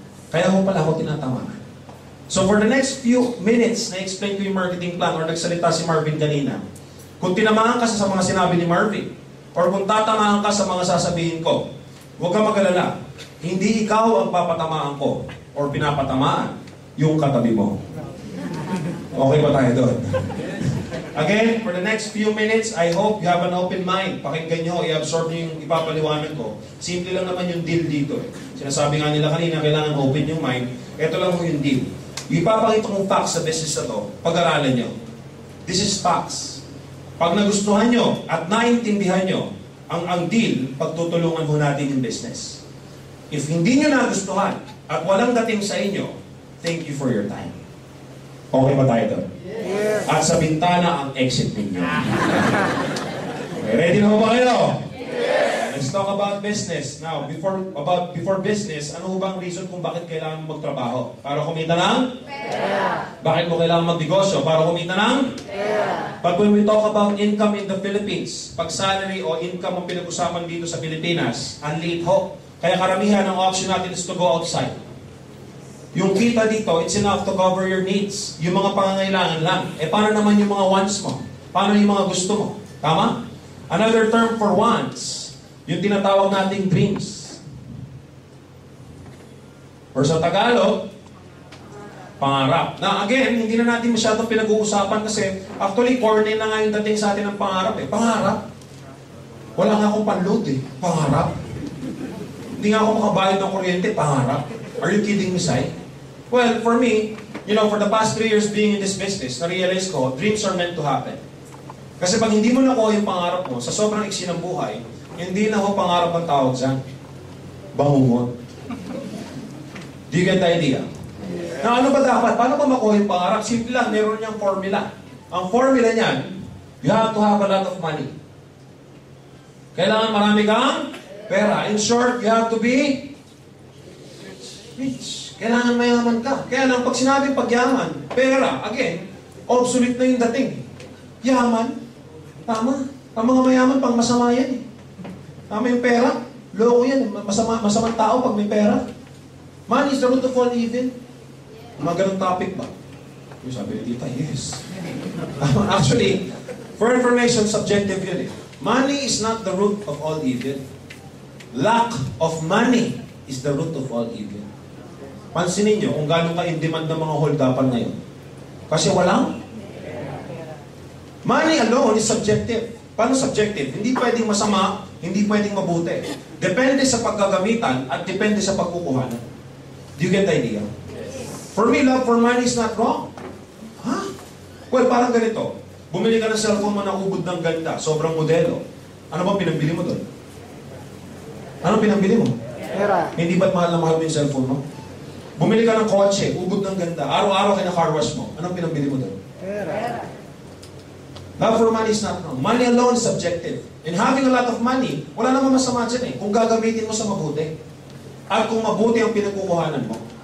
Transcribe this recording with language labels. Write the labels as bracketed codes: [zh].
[tl] Kaya ako pala ako tinatamaan. [en] So for the next few minutes, [tl] na-explain ko yung marketing plan or nagsalita si Marvin kanina. Kung tinamaan ka sa mga sinabi ni Marvin, or kung tatamaan ka sa mga sasabihin ko, huwag kang mag-alala. Hindi ikaw ang papatamaan ko or pinapatamaan yung katabi mo. Okay ba tayo doon? [en] Again, for the next few minutes, I hope you have an open mind. [tl] Pakinggan nyo, i-absorb nyo yung ipapaliwanag ko. Simple lang naman yung deal dito. Sinasabi nga nila kanina, kailangan open yung mind. Ito lang yung deal. Ipapakita kong facts sa business na to, pag-aralan nyo. [en] This is facts. [tl] Pag nagustuhan nyo at naintindihan nyo ang deal, pagtutulungan mo natin yung business. If hindi nyo nagustuhan at walang dating sa inyo, [en] thank you for your time. [tl] Okay ba tayo doon? Yes. At sa bintana ang exit ninyo. Okay, ready na ba kayo? Yes. [en] Let's talk about business. [tl] Now, before business, ano bang reason kung bakit kailangan mo magtrabaho? Para kumita ng pera. Bakit mo kailangan magnegosyo? Para kumita ng pera. [en] But when we talk about income in the Philippines, [tl] pag salary o income ang pinag-usapan dito sa Pilipinas, ang liit ho. Kaya karamihan ng option natin [en] is to go outside. Yung kita dito, it's enough to cover your needs. [tl] Yung mga pangangailangan lang. Eh, paano naman yung mga wants mo? Paano yung mga gusto mo? Tama? [en] Another term for wants, [tl] yung tinatawag nating dreams. Or sa Tagalog, Pangarap. Na again, hindi na natin masyadong pinag-uusapan kasi actually, corny na nga yung dating sa atin ng pangarap eh. Pangarap. Wala nga akong panload eh. Pangarap. Hindi nga ako makabayad ng kuryente. [en] Pangarap. Are you kidding me, Sai? Well, for me, for the past 3 years being in this business, na-realize ko, dreams are meant to happen. [tl] Kasi pag hindi mo nakuha yung pangarap mo, sa sobrang iksi ng buhay, hindi na ho pangarap ang tawag dyan. [en] Bangungot. Do you get the idea? [tl] Na ano ba dapat? Paano ba makuha yung pangarap? Simple lang, meron niyang formula. Ang formula niyan, [en] you have to have a lot of money. [tl] Kailangan marami kang pera. [en] In short, you have to be rich. [tl] Kailangan mayaman ka. Kaya lang, pag sinabing pagyaman, pera, again, obsolete na yung dating. Yaman, tama. Ang mga mayaman, pang masama yan eh. Tama yung pera, loko yan. Masamang tao pag may pera. [en] Money is the root of all evil. [tl] Mga ganong topic ba? Yung sabi ni Tita, yes. [en] Actually, for information, subjective yun eh. Money is not the root of all evil. Lack of money is the root of all evil. [tl] Pansinin nyo kung gano'n ka in demand ng mga hold-upan ngayon. Kasi walang [en] money alone is subjective. [tl] Paano subjective? Hindi pwedeng masama, hindi pwedeng mabuti. Depende sa paggagamitan at depende sa pagkukuhanan. [en] Do you get the idea? For me, love for money is not wrong. [tl] Ha? Well, parang ganito. Bumili ka ng cellphone mo na ubod ng ganda, sobrang modelo. Ano ba pinambili mo doon? Ano pinambili mo? Pera. Hindi ba't mahal na mahal mo yung cellphone mo? Bumili ka ng kotse, ubod ng ganda, araw-araw ka na car wash mo. Anong pinambili mo doon? Pera. [en] Love for money is not wrong. Money alone is subjective. And having a lot of money, [tl] wala namang masama dyan eh. Kung gagamitin mo sa mabuti. At kung mabuti ang pinagkukuhanan mo.